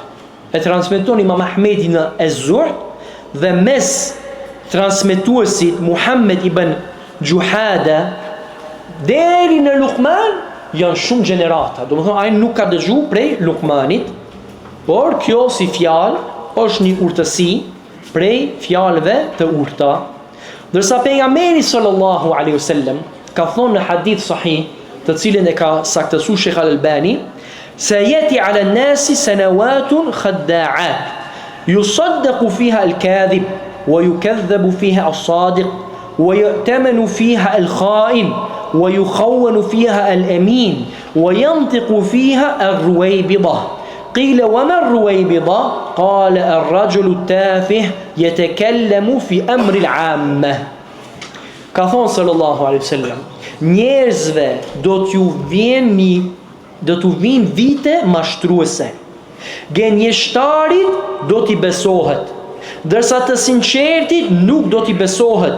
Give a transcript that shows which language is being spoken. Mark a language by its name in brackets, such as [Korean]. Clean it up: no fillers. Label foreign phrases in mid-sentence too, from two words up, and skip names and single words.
[Albanian] E transmeton Imam Ahmedi në Ez-Zuhd dhe mes transmetuesit Muhammed ibn Gjuhada deri në Luqman janë shumë gjenerata. Domethënë ai nuk ka dëgjuar prej Luqmanit, por kjo si fjalë është një urtësi prej fjalëve të urta. Ndërsa pejgamberi [Arabic] صلى الله عليه وسلم [Albanian] ka thonë në hadith sahih, të cilin e ka saktësuar Sheikh Al-Albani, [Arabic] سيأتي على الناس سنوات خداعات يصدق فيها الكاذب ويكذب فيها الصادق ويؤتمن فيها الخائن ويخون فيها الأمين وينطق فيها الرويبضة. قيل وما الرويبضة؟ قال الرجل التافه يتكلم في أمر العامة. [Albanian] Ka thonë [Arabic] صلى الله عليه وسلم, [Albanian] njerëzve do t'ju vinë vite mashtruese. Gënjeshtarit do t'i besohet, ndërsa të sinqertit nuk do t'i besohet.